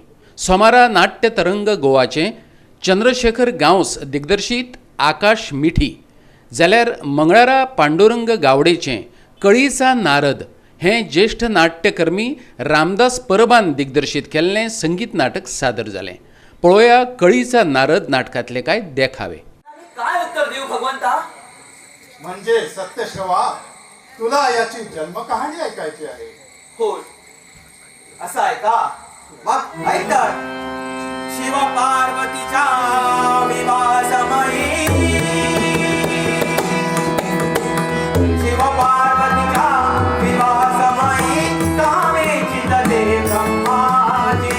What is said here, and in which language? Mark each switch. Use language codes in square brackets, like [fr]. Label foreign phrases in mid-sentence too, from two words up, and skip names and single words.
[kok] सोमारा नाट्य तरंग गोवाचे चंद्रशेखर गांवस दिग्दर्शीत आकाश मिठी, जाल्यार मंगळारा पांडुरंग गावडेचें कळीचा नारद हें ज्येश्ठ नाट्यकर्मी रामदास परबान दिग्दर्शीत केल्लें संगीत नाटक सादर जालें. पळोवया कळीचा नारद नाटकांतले कांय देखावे. [mr] काय उत्तर देऊ भगवंता? म्हणजे सत्यश्रवा, तुला याची जन्मकहाणी ऐकायची आहे. होय, असं आहे का? मग ऐक तर. शिव पार्वतीच्या विवाहसमयी, शिव पार्वतीच्या विवाहसमयी कामे चितले ब्रह्माजी.